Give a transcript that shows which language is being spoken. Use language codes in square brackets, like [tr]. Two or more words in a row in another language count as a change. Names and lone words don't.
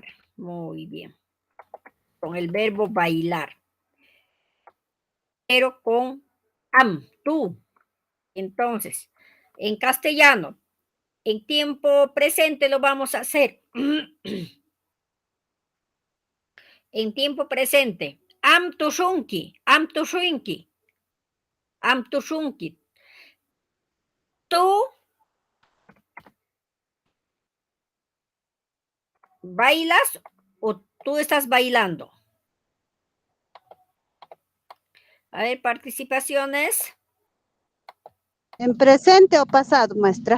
[es] Muy bien. Con el verbo bailar. Pero con am, tú. Entonces, en castellano, en tiempo presente lo vamos a hacer. En tiempo presente. [qu] Am tushunki, am tushunki, am tushunki. [es] Tú bailas o tú estás bailando. A ver, participaciones. ¿En presente o pasado, maestra?